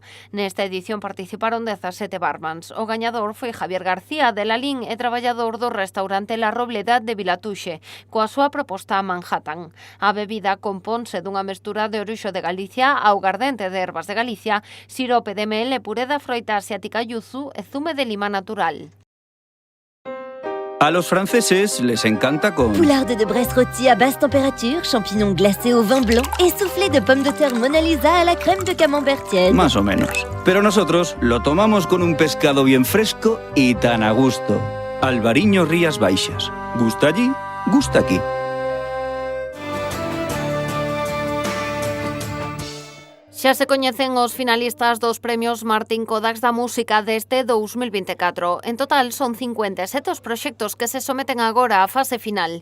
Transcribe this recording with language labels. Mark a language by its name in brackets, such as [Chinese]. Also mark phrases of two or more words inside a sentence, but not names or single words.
[Galician] Nesta edición participaron 17 barmans. O gañador foi Javier García de Lalín e traballador do restaurante La Robleda de Vilatuxe, coa súa proposta a Manhattan. A bebida componse dunha mestura de Oruxo de Galicia, augardente de ervas de Galicia, sirope de mel e puré da froita asiática yuzu e zume de lima natural. [Spanish] A los franceses les encanta con... [French] Poularde de Brest rôti à basse température, champignons glacés au vin blanc et soufflé de pommes de terre Mona Lisa à la crème de camembert tiède. [Spanish] Más o menos. Pero nosotros lo tomamos con un pescado bien fresco y tan a gusto. Albariño Rías Baixas. ¿Gusta allí? Gusta aquí. [Galician] Xa se coñecen os finalistas dos premios Martín Kodax da Música deste 2024. En total son 57 os proxectos que se someten agora á fase final.